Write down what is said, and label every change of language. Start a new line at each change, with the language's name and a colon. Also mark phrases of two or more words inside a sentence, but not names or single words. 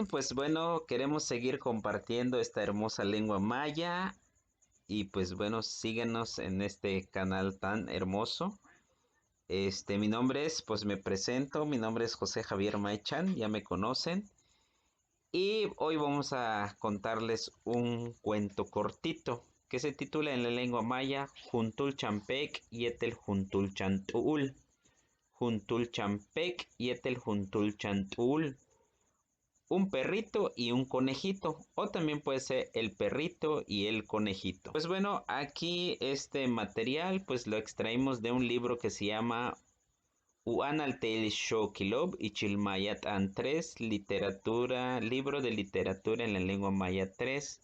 Spanish: Pues bueno, queremos seguir compartiendo esta hermosa lengua maya y pues bueno, síguenos en este canal tan hermoso. Mi nombre es, pues me presento, mi nombre es José Javier Maichan, ya me conocen. Y hoy vamos a contarles un cuento cortito que se titula en la lengua maya Juntul Champek Yetel Juntul Chantul. Juntul Champek Yetel Juntul Chantul, un perrito y un conejito, o también puede ser el perrito y el conejito. Pues bueno, aquí este material pues lo extraímos de un libro que se llama Uanaltel Shokilob y Chilmayat An 3, literatura, libro de literatura en la lengua maya 3.